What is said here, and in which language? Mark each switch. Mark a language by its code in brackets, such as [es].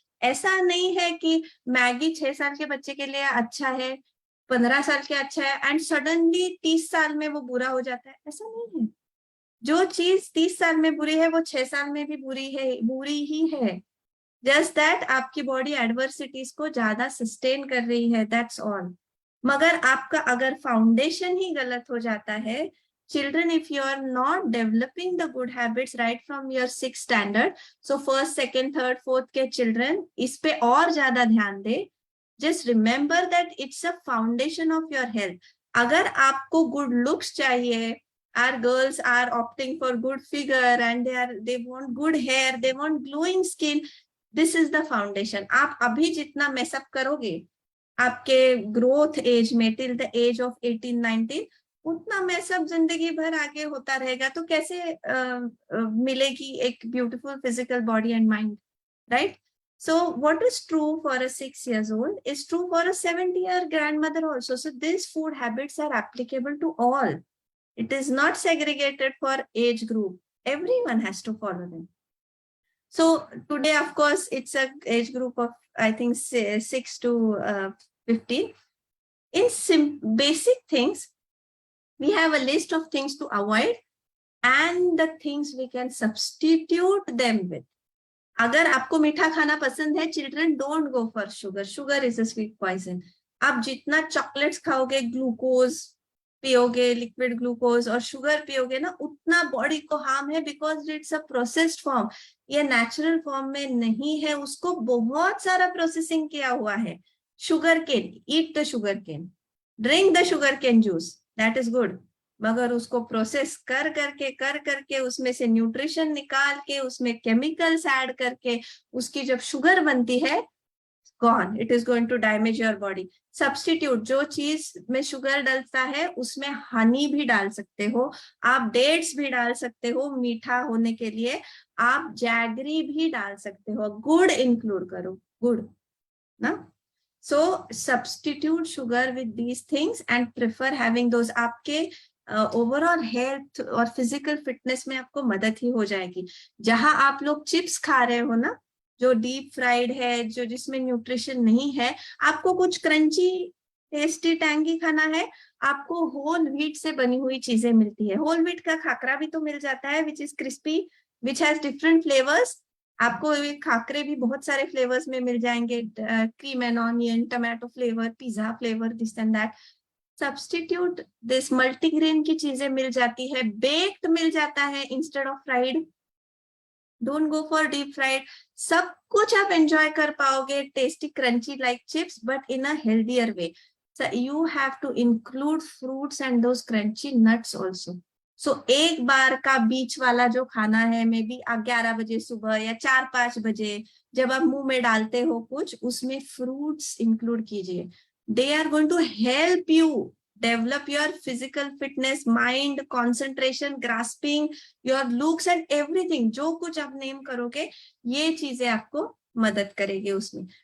[hi] ऐसा नहीं है कि मैगी 6 साल के बच्चे के लिए अच्छा है, 15 साल के अच्छा है, [en] and suddenly [hi] 30 साल में वो बुरा हो जाता है, ऐसा नहीं है। जो चीज 30 साल में बुरी है वो 6 साल में भी बुरी ही है। [en] just that [hi] आपकी बॉडी एडवर्सिटीज को ज्यादा सस्टेन कर रही है, [en] That's all. [hi] मगर आपका अगर फाउंडेशन ही गलत हो जाता है, [en] children, if you are not developing the good habits right from your 6th standard, so first, second, third, fourth के children [hi] इस पे और ज्यादा ध्यान दे. [en] Just remember that it's a foundation of your health. [hi] अगर आपको [en] good looks चाहिए, our girls are opting for good figure and they want good hair, they want glowing skin. This is the foundation. [hi] आप अभी जितना mess up करोगे आपके growth age में [en] till the age of 18-19, [hi] उतना मैं सब जिंदगी भर आगे होता रहेगा, तो कैसे मिलेगी एक beautiful physical body [en] And mind, right? So what is true for a 6 years old is true for a 70-year grandmother also. So these food habits are applicable to all. It is not segregated for age group. Everyone has to follow them. So today, of course, it's a age group of, I think, 6 to 15. In basic things, we have a list of things to avoid and the things we can substitute them with. [hi] अगर आपको मीठा खाना पसंद है, [en] children don't go for sugar. Sugar is a sweet poison. [hi] आप जितना chocolates खाओगे, glucose पियोगे, लिक्विड ग्लूकोज और शुगर पियोगे ना, उतना बॉडी को हार्म है, [en] Because it's a processed form. [hi] ये नेचुरल फॉर्म में नहीं है, उसको बहुत सारा प्रोसेसिंग किया हुआ है. [en] Sugar cane, eat the sugar cane, drink the sugar cane juice, that is good. [hi] मगर उसको प्रोसेस कर करके उसमें से न्यूट्रिशन निकाल के उसमें केमिकल्स ऐड करके उसकी जब शुगर बनती है, [en] Gone, it is going to damage your body. [hi] Substitute, जो चीज में शुगर डलता है उसमें हनी भी डाल सकते हो, आप डेट्स भी डाल सकते हो मीठा होने के लिए, आप जैगरी भी डाल सकते हो, गुड़ इंक्लूड करो, गुड़ ना. [en] So substitute sugar with these things and prefer having those. [hi] आपके ओवरऑल हेल्थ और फिजिकल फिटनेस में आपको मदद ही हो जाएगी. जहां आप लोग चिप्स खा रहे हो ना, जो डीप फ्राइड है, जो जिसमें न्यूट्रिशन नहीं है, आपको कुछ क्रंची टेस्टी टैंगी खाना है, आपको होल व्हीट से बनी हुई चीजें मिलती है. होल व्हीट का खाकरा भी तो मिल जाता है, [en] Which is crispy, which has different flavours. [hi] आपको खाकरे भी बहुत सारे फ्लेवर्स में मिल जाएंगे, cream and onion, tomato flavour, pizza flavour, [en] This and that. Substitute this. [hi] Multigrain की चीजें मिल जाती है, बेक्ड मिल जाता है [en] Instead of fried. Don't go for deep fried. [hi] सब कुछ आप [en] Enjoy कर पाओगे, tasty crunchy like chips, but in a healthier way. So you have to include fruits and those crunchy nuts also. [hi] So एक बार का बीच वाला जो खाना है, मे बी 11 बजे सुबह या 4-5 बजे जब आप मुंह में डालते हो कुछ, उसमें फ्रूट्स इंक्लूड कीजिए. [en] They are going to help you develop your physical fitness, mind, concentration, grasping, your looks and everything. [hi] जो कुछ आप नेम करोगे, ये चीजें आपको मदद करेगी उसमें.